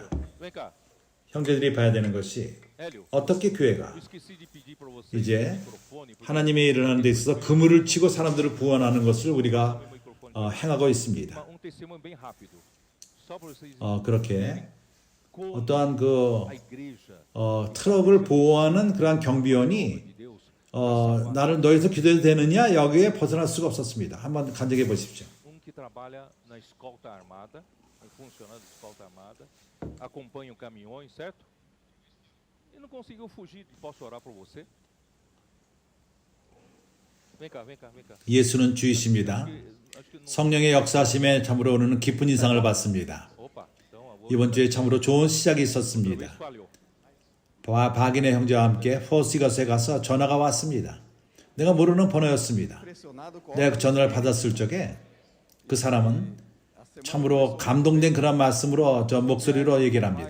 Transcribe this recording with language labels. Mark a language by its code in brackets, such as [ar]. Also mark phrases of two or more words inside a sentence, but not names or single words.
[ko] 형제들이 봐야 되는 것이 어떻게 교회가 이제 하나님의 일을 하는 데 있어서 그물을 치고 사람들을 구원하는 것을 우리가 행하고 있습니다. 그렇게 어떠한 트럭을 보호하는 그러한 경비원이 나를 너희서 기도해도 되느냐 여기에 벗어날 수가 없었습니다. 한번 간증해 보십시오. [pt] Funcionando escolta armada, acompanha caminhões, certo? E não conseguiu fugir. Posso orar por você? Vem cá. [ko] 예수는 주이십니다. 성령의 역사하심에 참으로 우리는 깊은 인상을 받습니다. 이번 주에 참으로 좋은 시작이 있었습니다. 박인혜 형제와 함께 포시거스에 가서 전화가 왔습니다. 내가 모르는 번호였습니다. 내가 그 전화를 받았을 적에 그 사람은 참으로 감동된 그런 말씀으로 저 목소리로 얘기를 합니다.